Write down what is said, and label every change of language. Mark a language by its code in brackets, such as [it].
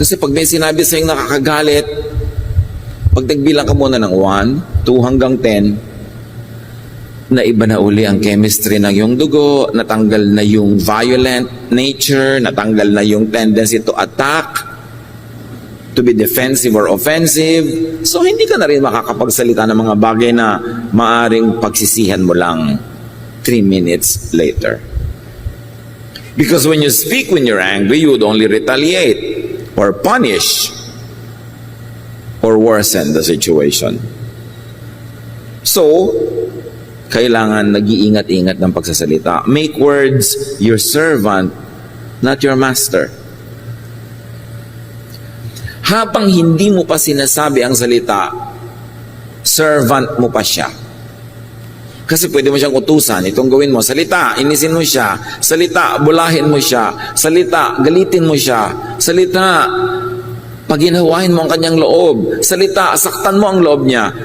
[tl] Kasi pag may sinabi sa'yo nakakagalit, pag nagbilang ka muna ng 1, 2 hanggang 10, na iba na uli ang chemistry ng iyong dugo, natanggal na yung violent nature, natanggal na yung tendency [en] to attack, to be defensive or offensive. [tl] So hindi ka na rin makakapagsalita ng mga bagay na maaring pagsisihan mo lang [en] 3 minutes later. Because when you speak when you're angry, you would only retaliate or punish or worsen the situation. [tl] So, kailangan nag-iingat-ingat ng pagsasalita. [en] Make words your servant, not your master. [tl] Habang hindi mo pa sinasabi ang salita, servant mo pa siya. Kasi pwede mo siyang utusan, itong gawin mo, salita, inisin mo siya, salita, bulahin mo siya, salita, galitin mo siya, salita, paginawahin mo ang kanyang loob, salita, saktan mo ang loob niya.